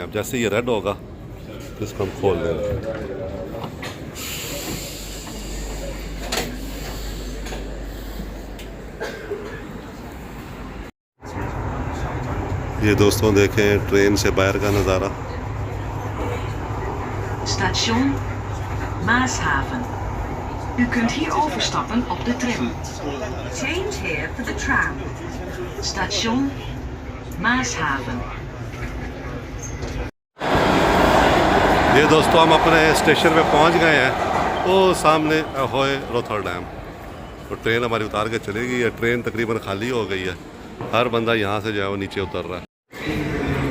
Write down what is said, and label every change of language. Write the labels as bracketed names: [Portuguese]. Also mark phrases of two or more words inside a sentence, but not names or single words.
[Hindi] अब जैसे ये रेड होगा तो इसको हम खोल देंगे। ये दोस्तों देखें ट्रेन से बाहर का नज़ारा। [Dutch] Station Maashaven. U kunt hier overstappen op de tram. [English] Change here for the tram. [Dutch] Station Maashaven. [Hindi] ये दोस्तों हम अपने स्टेशन पे पहुंच गए हैं, वो सामने अहोय रोथरडैम। तो ट्रेन हमारी उतार के चली गई है। ट्रेन तकरीबन खाली हो गई है, हर बंदा यहाँ से जो है वो नीचे उतर रहा है।